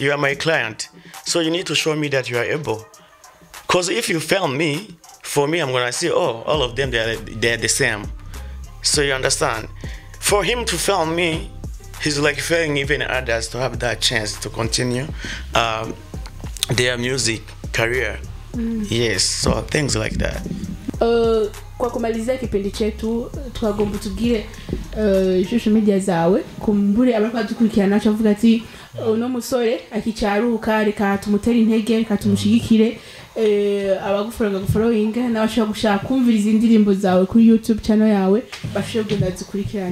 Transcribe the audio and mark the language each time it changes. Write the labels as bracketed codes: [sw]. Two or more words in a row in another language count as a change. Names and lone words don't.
[en] You are my client, so you need to show me that you are able. Because if you fail me, for me, I'm gonna say, oh, all of them, they're the same. So you understand? For him to fail me, he's like failing even others to have that chance to continue their music career. Yes, so things like that. [sw] Kwa kumalizia kipindi chetu twagomba [rn] tugire [en] social media [rn] zawe kumbure abariko dukurikirana naco avuga ati uno musore akicaruka reka tumutera intege reka tumushigikire abaguforoga gufollowing n'abashaka gushaka kumviriza indirimbo zawe kuri YouTube channel yawe bashobora kugenda zikurikirana.